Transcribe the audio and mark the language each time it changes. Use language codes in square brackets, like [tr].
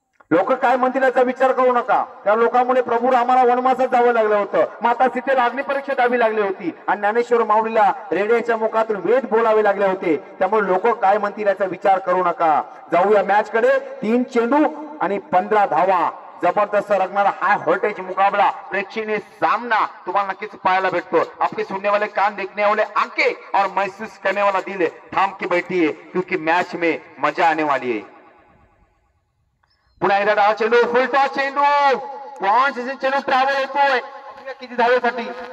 [mr] लोक काय म्हणतील याचा विचार करू नका. त्या लोकांमुळे प्रभू रामाला वनवासात जावं लागलं होतं, माता सीतेला अग्निपरीक्षा द्यावी लागली होती आणि ज्ञानेश्वर माऊलीला रेड्याच्या मुखातून वेद बोलावे लागले होते. त्यामुळे लोक काय म्हणतील याचा विचार करू नका. जाऊया मॅच कडे. 3 चेंडू आणि 15 धावा, जबरदस्त रंगणारा हाय व्होल्टेज मुकाबला, प्रेक्षणीय सामना तुम्हाला नक्कीच पाहायला भेटतो. [hi] आपके सुनने वाले कान, देखने वाले आंखें और महसूस करने वाला दिल थाम के बैठिए, क्योंकि मैच में मजा आने वाली है. [mr] पुन्हा एकदा डावा चेंडू, फुल टॉस चेंडू, चेंडू ट्रॅव्हल होतोय किती धावेसाठी.